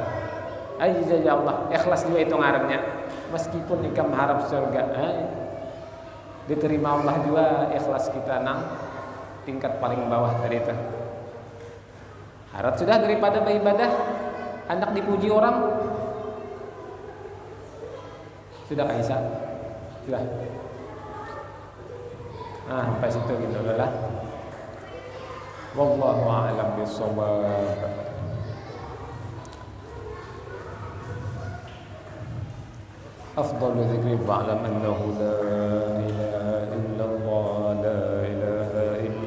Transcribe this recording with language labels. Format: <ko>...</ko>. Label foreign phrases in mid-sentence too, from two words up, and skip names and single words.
<bjn>Aja</bjn> <ar>ya Allah,</ar> <bjn>ikhlas juga itu ngarannya. Meskipun ikam harap surga, diterima Allah juga ikhlas kita nang tingkat paling bawah tadi itu. Harap sudah daripada beribadah, hendak dipuji orang. Sudah Kaisa? Sudah. Sampai situ gitu lah.</bjn> <ar>والله أعلم بالصواب. أفضل ذكر فاعلم أنه لا إله إلا الله لا إله إلا</ar>